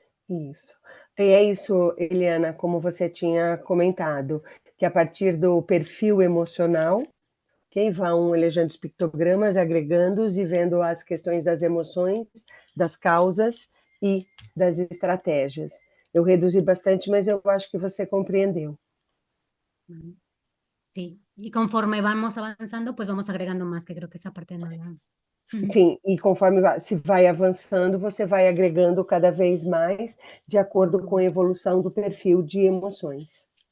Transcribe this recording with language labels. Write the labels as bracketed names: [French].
[Portuguese] Isso. E é isso, Eliana, como você tinha comentado, que a partir do perfil emocional, okay, vão elegendo os pictogramas, agregando-os e vendo as questões das emoções, das causas e das estratégias. Eu reduzi bastante, mas eu acho que você compreendeu. [Spanish] Sí, y conforme vamos avanzando, pues vamos agregando más, que creo que esa parte no la... [Portuguese] Sim, e conforme se vai avançando, você vai agregando cada vez mais de acordo com a evolução do perfil de emoções.